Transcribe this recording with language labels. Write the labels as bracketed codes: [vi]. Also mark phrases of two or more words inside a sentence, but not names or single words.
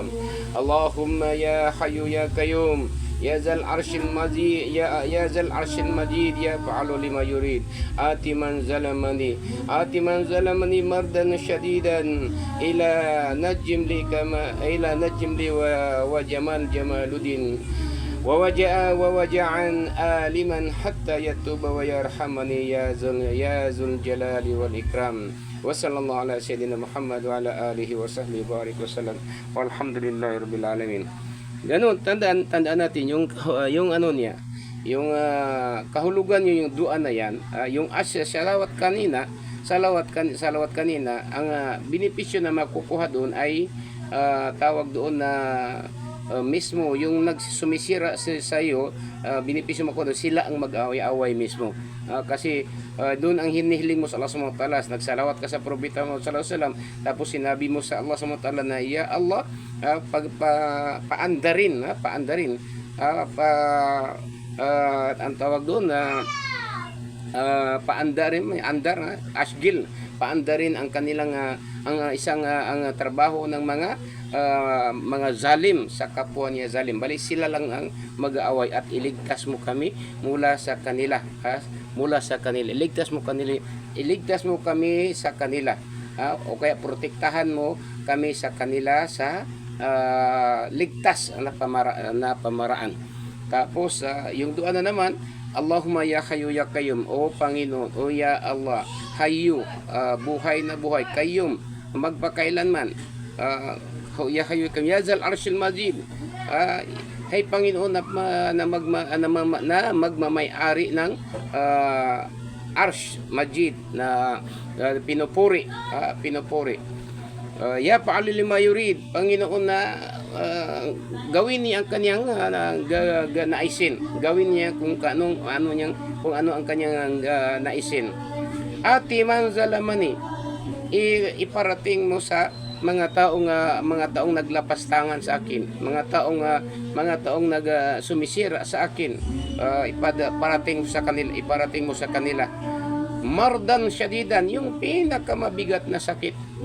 [ar] اللهم يا حي يا قيوم يا ذا العرش المجيد يا ذا العرش المجيد يا فعالا لما يريد آت من ظلمني مرضا شديدا إلى نجملي وجمال الدين ووجعا أليما حتى يتوب ويرحمني يا ذا الجلال والإكرام. وصلى الله على سيدنا محمد وعلى آله وصحبه بارك وسلم والحمد لله رب العالمين. [tl] Ganun, tandaan natin yung ano niya, yung kahulugan yung dua na yan, yung salawat kanina, ang benepisyo na makukuha doon ay tawag doon na mismo yung nagsumisira sa iyo, benepisyo makukuha doon, sila ang mag-away-away mismo. Kasi doon ang hinihiling mo sa Allah [ar] سبحانه وتعالى, [tl] nagsalawat ka sa propeta Muhammad [ar] صلى الله عليه وسلم, [tl] tapos sinabi mo sa Allah [ar] سبحانه وتعالى [tl] na ya Allah, paandarin ang tawag doon na paandarin ang kanilang ang trabaho ng mga zalim sa kapwa niya zalim. Bali sila lang ang mag-aaway at iligtas mo kami mula sa kanila. Iligtas mo kami sa kanila. O kaya protektahan mo kami sa kanila sa ligtas na pamaraan. Tapos yung dua na naman, [ar] اللهم يا حي يا قيوم, [tl] o Panginoon, o ya Allah, hayyu, buhay na buhay, qayyum, magpakailanman, [ar] يا حي يا قيوم يا ذا العرش المجيد, [tl] hay Panginoon na magmamay-ari ng [ar] عرش مجيد [tl] na pinupuri. [ar] يا فعالا لما يريد, [tl] Panginoon na gawin niya ang kanyang naisin, gawin niya kung ano ang kanyang naisin. [ar] آت من ظلمني, [tl] iparating mo sa mga taong naglapastangan sa akin, mga taong sumisira sa akin, iparating mo sa kanila [ar] مرضا شديدا, [tl] yung pinakamabigat na sakit,